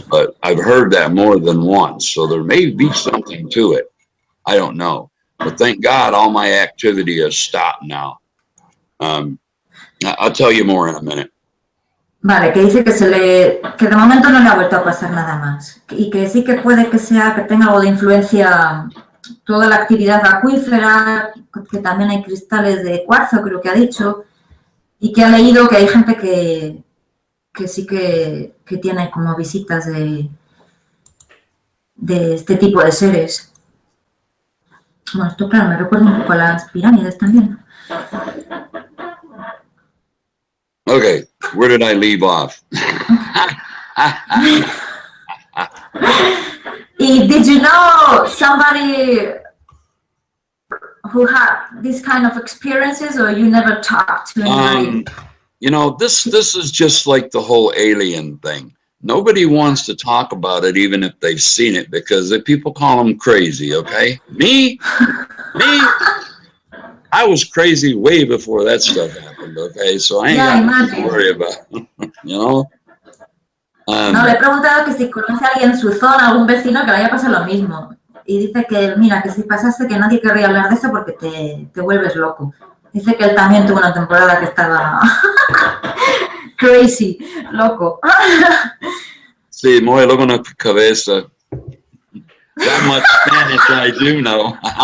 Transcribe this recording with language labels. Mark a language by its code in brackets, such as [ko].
[en] But I've heard that more than once, so there may be something to it. I don't know. But thank God all my activity has stopped now. I'll tell you more in a minute. [es] Vale, que dice que de momento no le ha vuelto a pasar nada más. Y que sí que puede que tenga algo de influencia toda la actividad acuífera, que también hay cristales de cuarzo, creo que ha dicho, y que ha leído que hay gente que sí que tiene como visitas de este tipo de seres. Bueno, esto claro, me recuerda un poco a las pirámides también. [en] Okay, where did I leave off? Did you know somebody who had this kind of experiences, or you never talked to anybody? You know, this is just like the whole alien thing. Nobody wants to talk about it, even if they've seen it, because people call them crazy, okay? Me, I was crazy way before that stuff happened, okay? So I ain't got nothing to worry about, you know? [es] No, le he preguntado que si conoce a alguien en su zona, algún vecino que le haya pasado lo mismo. Y dice que, mira, que si pasase que nadie querría hablar de eso porque te vuelves loco. Dice que él también tuvo una temporada que estaba crazy, loco. Sí, muy loco en la cabeza. [en] That much Spanish I do know.